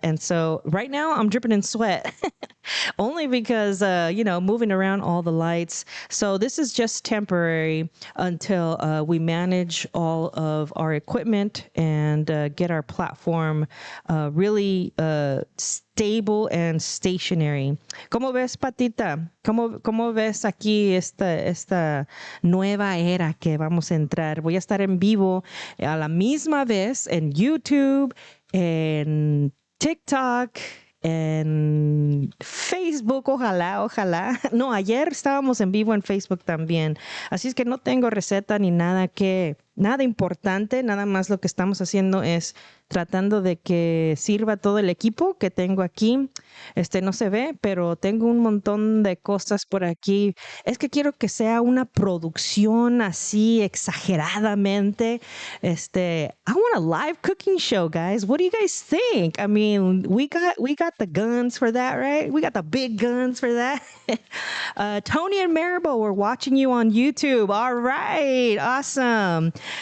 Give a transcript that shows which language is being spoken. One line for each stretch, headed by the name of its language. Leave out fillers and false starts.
English: And so right now I'm dripping in sweat only because, moving around all the lights. So this is just temporary until we manage all of our equipment and get our platform really stable and stationary.
Spanish: ¿Cómo ves, Patita? ¿Cómo ves aquí esta nueva era que vamos a entrar? Voy a estar en vivo a la misma vez en YouTube, en TikTok, en Facebook, ojalá. No, ayer estábamos en vivo en Facebook también. Así es que no tengo receta ni nada importante, nada más lo que estamos haciendo es tratando de que sirva todo el equipo que tengo aquí. No se ve, pero tengo un montón de cosas por aquí. Es que quiero que sea una producción así exageradamente.
English: I want a live cooking show, guys. What do you guys think? I mean, we got the guns for that, right? We got the big guns for that. Tony and Maribel, we're watching you on YouTube. All right, awesome.